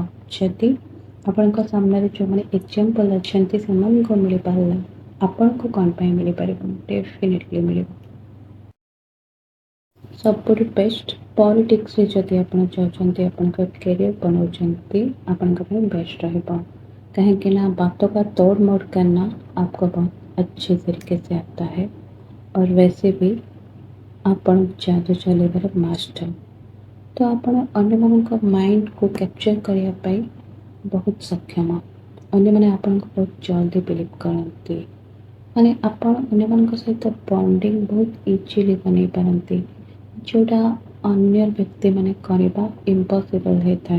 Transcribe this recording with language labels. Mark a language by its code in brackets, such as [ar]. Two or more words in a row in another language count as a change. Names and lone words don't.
[or] ଯଦି ଆପଣଙ୍କ ସାମ୍ନାରେ ଯେଉଁମାନେ ଏକ୍ଜାମ୍ପଲ୍ ଅଛନ୍ତି ସେମାନଙ୍କୁ ମିଳିପାରିଲା, ଆପଣଙ୍କୁ କ'ଣ ପାଇଁ ମିଳିପାରିବନି? ଡେଫିନେଟଲି ମିଳିବ। ସବୁଠୁ ବେଷ୍ଟ ପଲିଟିକ୍ସରେ ଯଦି ଆପଣ ଚାହୁଁଛନ୍ତି ଆପଣଙ୍କ କ୍ୟାରିୟର ବନାଉଛନ୍ତି, ଆପଣଙ୍କ ପାଇଁ ବେଷ୍ଟ ରହିବ। [hi] काहें ना बातों का तोड़ मोड़ करना आपको बहुत अच्छे तरीके से आता है और वैसे भी [or] ଆପଣ ଯାଦୁ ଚଲେଇବାର ମାଷ୍ଟର। ତ ଆପଣ ଅନ୍ୟମାନଙ୍କ ମାଇଣ୍ଡକୁ କ୍ୟାପଚର୍ କରିବା ପାଇଁ ବହୁତ ସକ୍ଷମ। ଅନ୍ୟମାନେ ଆପଣଙ୍କୁ ବହୁତ ଜଲ୍ଦି ବିଲିଭ୍ କରନ୍ତି। ମାନେ ଆପଣ ଅନ୍ୟମାନଙ୍କ ସହିତ ବଣ୍ଡିଙ୍ଗ ବହୁତ ଇଜିଲି ବନେଇ ପାରନ୍ତି, ଯେଉଁଟା ଅନ୍ୟ ବ୍ୟକ୍ତିମାନେ କରିବା ଇମ୍ପସିବଲ୍ ହେଇଥାଏ।